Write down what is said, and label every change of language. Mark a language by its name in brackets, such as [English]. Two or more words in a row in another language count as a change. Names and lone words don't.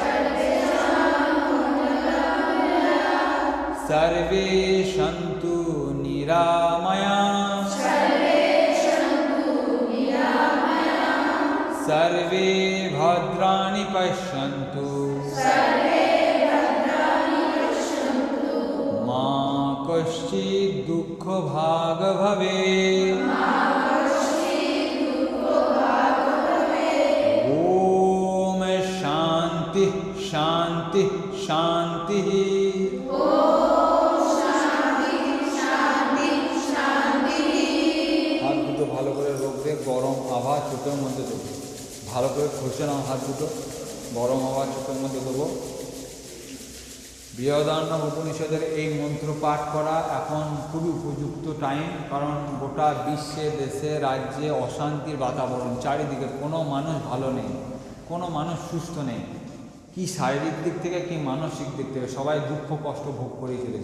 [Sanskrit] सर्वे सन्तु निरामयाः सर्वे भद्राणि पश्यन्तु मा कश्चित् दुःखभाग् भवेत्। ॐ शान्ति शान्ति शान्तिः। [Bangla] हाथ दुটো ভালো করে রাখবে, গরম হাওয়া চোখের মধ্যে দেবো, ভালো করে ঘষে নাও হাত দুটো, গরম হাওয়া চোখের মধ্যে দেবো। বৃহদারণ্যক উপনিষদের এই মন্ত্র পাঠ করা এখন খুবই উপযুক্ত টাইম, কারণ গোটা বিশ্বে দেশে রাজ্যে অশান্তির বাতাবরণ, চারিদিকে কোনো মানুষ ভালো নেই, কোনো মানুষ সুস্থ নেই, কি শারীরিক দিক থেকে কি মানসিক দিক থেকে সবাই দুঃখ কষ্ট ভোগ করেই চলেছে।